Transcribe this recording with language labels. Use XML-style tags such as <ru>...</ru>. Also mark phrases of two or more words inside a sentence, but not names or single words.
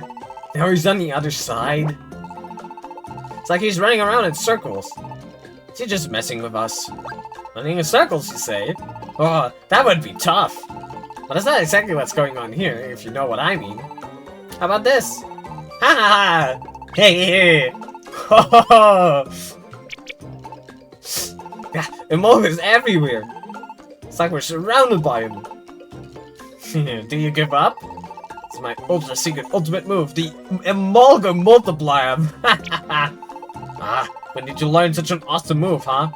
<en>Now he's on the other side. It's like he's running around in circles. Is he just messing with us? Running in circles, you say? Oh, that would be tough. But that's not exactly what's going on here, if you know what I mean. How about this? Ha ha ha! Hey, hey! Ho ho ho! Yeah, Emolga is everywhere. It's like we're surrounded by him. Do you give up? It's my ultra secret ultimate move, the Emolga Multiplier. Ah, when did you learn such an awesome move, huh?</en>